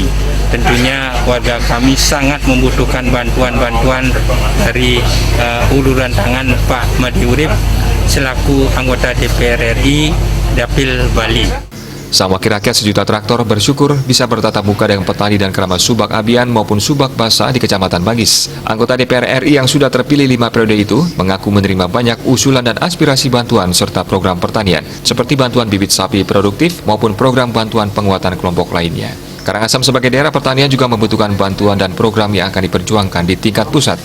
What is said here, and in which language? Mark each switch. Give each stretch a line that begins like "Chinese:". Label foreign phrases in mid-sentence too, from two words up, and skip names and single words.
Indonesian: Tentunya warga kami sangat membutuhkan bantuan-bantuan dari uluran tangan Pak Made Urip selaku anggota DPR RI Dapil Bali. Sang wakil rakyat sejuta traktor bersyukur bisa bertatap muka dengan petani dan keramas subak Abian maupun subak basah di Kecamatan Manggis. Anggota DPR RI yang sudah terpilih 5 periode itu mengaku menerima banyak usulan dan aspirasi bantuan serta program pertanian seperti bantuan bibit sapi produktif maupun program bantuan penguatan kelompok lainnya. Karangasem sebagai daerah pertanian juga membutuhkan bantuan dan program yang akan diperjuangkan di tingkat pusat.